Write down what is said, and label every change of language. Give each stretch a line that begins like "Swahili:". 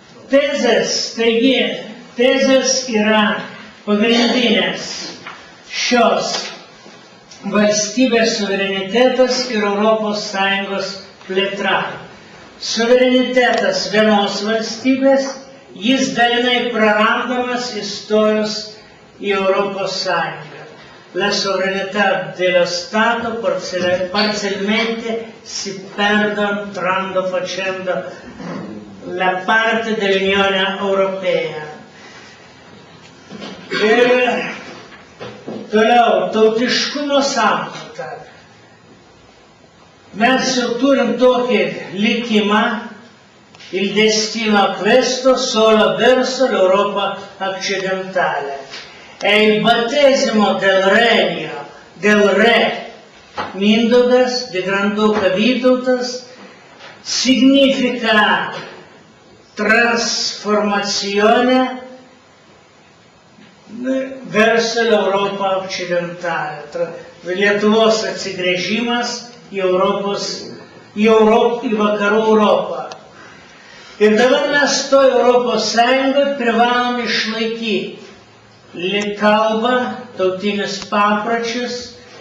Lithuanian: Tezės, taigi, tezės yra pagrindinės šios valstybės suverenitetas ir Europos Sąjungos plėtra. Suverenitetas vienos valstybės, jis dalinai prarandamas įstojus į Europos Sąjungą.
Italian: La sovranità dello Stato parzialmente si perdono facendo la parte dell'Unione Europea.
Lithuanian: Ir toliau, tautiškumo samprata. Mes jau turim tokį likimą,
Italian: il destino questo solo verso l'Europa occidentale. E il battesimo del regno del re Mindaugas, di Granduca Vytautas, significa trasformazione verso l'Europa occidentale.
Lithuanian: Lietuvos atsigręžimas į vakarų Europą. Ir dabar mes to Europos Sąjungoje privalom išlaikyti kalbą, tautinius papročius.